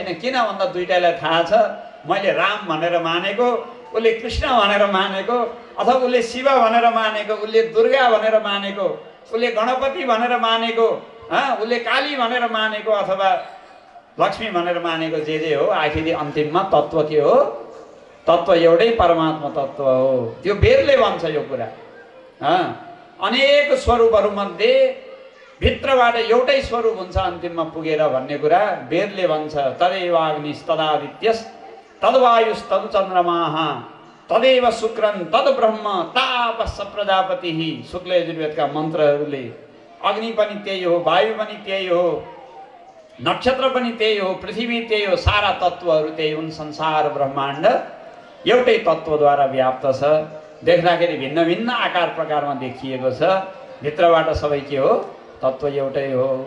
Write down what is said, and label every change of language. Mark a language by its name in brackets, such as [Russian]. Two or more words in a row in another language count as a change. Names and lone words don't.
[Nepali] किन भन्दा दुइटालाई थाहा छ मैले राम भनेर मानेको, उसले कृष्ण भनेर मानेको, अथवा उसले शिव भनेर मानेको, उसले दुर्गा भनेर मानेको, उसले गणपति भनेर मानेको, उसले काली भनेर मानेको, अथवा लक्ष्मी भनेर मानेको, जे हो आखिरी अन्तिममा तत्त्व के हो? तत्त्व एउटै परमात्मा तत्त्व हो। त्यो वेदले भन्छ यो कुरा। अनेक स्वरूपहरूमध्ये भित्रबाट एउटै स्वरूप हुन्छ अन्तिममा पुगेर भन्ने कुरा वेदले भन्छ। [Sanskrit] तदेवाग्निस् तदादित्यस् तद्वायुस् तद्चन्द्रमाः तदेव शुक्रन् तद्ब्रह्म तापस् प्रजापतिः। [Nepali] शुक्ल यजुर्वेदका मन्त्रहरूले अग्नि पनि त्यही हो, वायु पनि त्यही हो, नक्षत्र पनि त्यही हो, पृथ्वी त्यही हो, सारा तत्त्वहरू त्यही हुन्। संसार ब्रह्माण्ड एउटै तत्त्वद्वारा व्याप्त छ, देख्दाखेरि भिन्न भिन्न आकार प्रकारमा देखिएको छ, भित्रबाट सबै के हो? तत्त्व एउटै हो।